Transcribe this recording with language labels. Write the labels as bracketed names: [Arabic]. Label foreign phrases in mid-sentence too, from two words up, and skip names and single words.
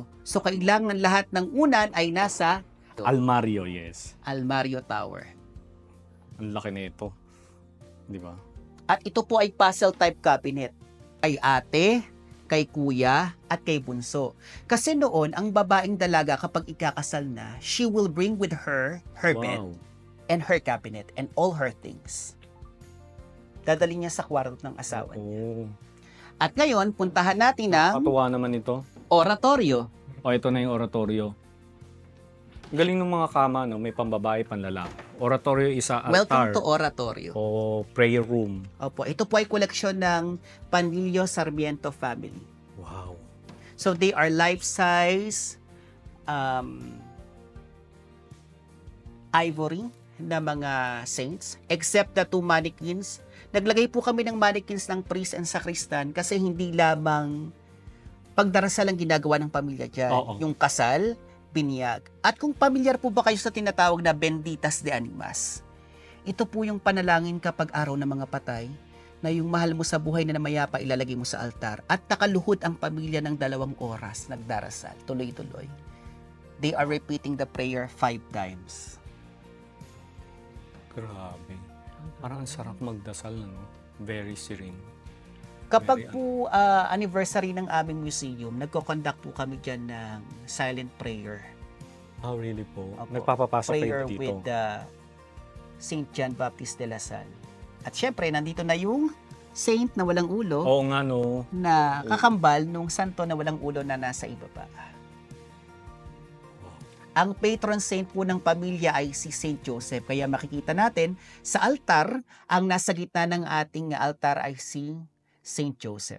[Filipino] So kailangan lahat ng unan ay nasa Almario, yes. Almario Tower. Ang laki nito. Di ba? At ito po ay puzzle type cabinet. Kay ate, kay kuya, at kay bunso. Kasi noon, ang babaeng dalaga kapag ikakasal na, [English] she will bring with her bed Wow. and her cabinet and all her things. [Filipino] Dadali niya sa kwarto ng asawa niya. Oo. At ngayon, puntahan natin ang Katuwa naman ito. oratorio. O, ito na yung oratorio. Galing ng mga kama, no? May pambabae, panlalaki. Oratorio isa altar. [English] Welcome to oratorio. [Filipino] O [English] prayer room. [Filipino] Opo, ito po ay koleksyon ng Panlilio Sarmiento family. Wow. [English] So they are life-size ivory [Filipino] na mga [English] saints, except the 2 mannequins. [Filipino] Naglagay po kami ng mannequins ng [English] priest and sacristan [Filipino] kasi hindi lamang pagdarasal ang ginagawa ng pamilya dyan. Oo. Yung kasal, binyag. At kung pamilyar po ba kayo sa tinatawag na [Spanish] benditas de animas, [Filipino] ito po yung panalangin kapag araw ng mga patay, na yung mahal mo sa buhay na namayapa ilalagay mo sa altar at nakaluhod ang pamilya ng 2 oras nagdarasal, tuloy-tuloy. [English] They are repeating the prayer 5 times. [Filipino] Grabe. Parang ang sarap magdasal, no? [English] Very serene. [Filipino] Kapag po anniversary ng aming museum, nagko-conduct po kami dyan ng [English] silent prayer. Oh, really po? [Filipino] Opo. Nagpapapasa Prayer kayo dito? [English] with Saint John Baptist de la Salle. [Filipino] At syempre, nandito na yung saint na walang ulo Oo nga, no? na kakambal nung santo na walang ulo na nasa ibaba. Ang [English] patron saint [Filipino] po ng pamilya ay si Saint Joseph. Kaya makikita natin sa altar, ang nasa gitna ng ating altar ay si Saint Joseph.